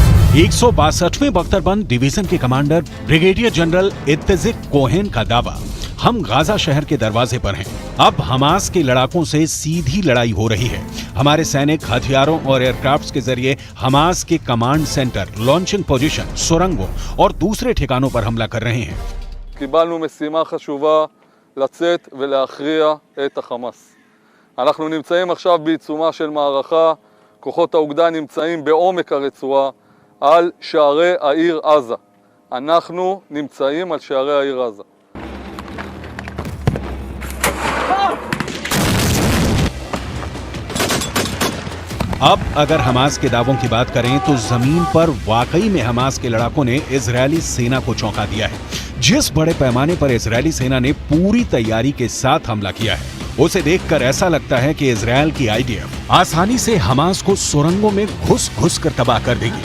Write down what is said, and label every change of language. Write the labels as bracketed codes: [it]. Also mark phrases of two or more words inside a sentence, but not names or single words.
[hi] 162वें बख्तरबंद डिवीजन के कमांडर [en] brigadier general [hi] इत्तेजिक कोहेन का दावा, हम गाजा शहर के दरवाजे पर हैं। अब हमास के लड़ाकों से सीधी लड़ाई हो रही है। हमारे सैनिक हथियारों और एयरक्राफ्ट्स के जरिए हमास के [en] command center, launching position, [hi] सुरंगों और दूसरे ठिकानों पर हमला कर रहे हैं। [he] קיבלנו משימה חשובה לצאת ולהכריע את החמאס. אנחנו נמצאים עכשיו בעיצומה של מערכה, כוחות האוגדה נמצאים בעומק הרצועה על שערי העיר עזה. אנחנו נמצאים על שערי העיר עזה. [hi] अब अगर हमास के दावों की बात करें तो जमीन पर वाकई में हमास के लड़ाकों ने इजरायली सेना को चौंका दिया है। जिस बड़े पैमाने पर इजरायली सेना ने पूरी तैयारी के साथ हमला किया है, उसे देखकर ऐसा लगता है कि इजरायल की आईडीएफ आसानी से हमास को सुरंगों में घुस कर तबाह कर देगी।